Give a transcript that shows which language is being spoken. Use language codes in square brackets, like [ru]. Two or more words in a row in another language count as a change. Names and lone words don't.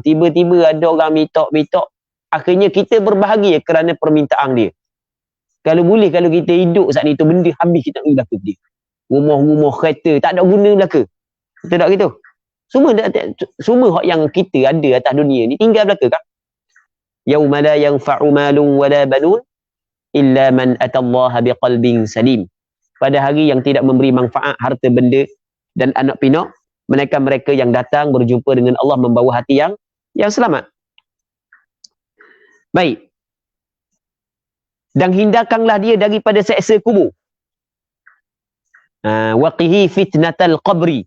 [ms] Tiba-tiba ada orang minta. Akhirnya kita berbahagia kerana permintaan dia. Kalau boleh, kalau kita hidup saat ni tu benda habis, kita nak uji belaka ke dia. Rumah-rumah, kereta, tak ada guna belaka. Betul tak gitu? Semua hak yang kita ada atas dunia ni tinggal belaka kan? [ar] يوم لا ينفع مال ولا بنون إلا من أتى الله بقلب سليم. [ms] Pada hari yang tidak memberi manfaat harta benda dan anak pinak, mereka yang datang berjumpa dengan Allah membawa hati yang selamat. Baik. Dan hindarkanlah dia daripada seksa kubur. [ar] وقه فتنة القبر.